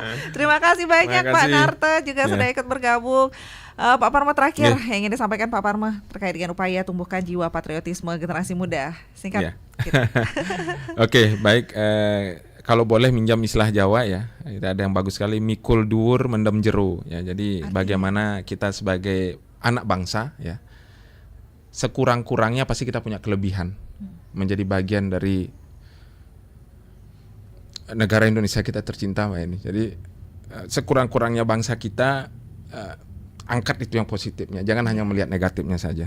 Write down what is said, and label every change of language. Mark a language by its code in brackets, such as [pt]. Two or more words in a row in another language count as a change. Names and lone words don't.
[id] Terima kasih banyak Pak Narto juga sudah ikut bergabung. Pak Parma terakhir yang ingin disampaikan Pak Parma terkait dengan upaya tumbuhkan jiwa patriotisme generasi muda. Singkat. Oke, baik. Kalau boleh minjam istilah Jawa ya, ada yang bagus sekali, [jv] mikul dhuwur mendem jero ya. [id] Jadi bagaimana kita sebagai anak bangsa ya, sekurang-kurangnya pasti kita punya kelebihan menjadi bagian dari negara Indonesia kita tercinta Mbak ini. Jadi sekurang-kurangnya bangsa kita angkat itu yang positifnya, jangan hanya melihat negatifnya saja.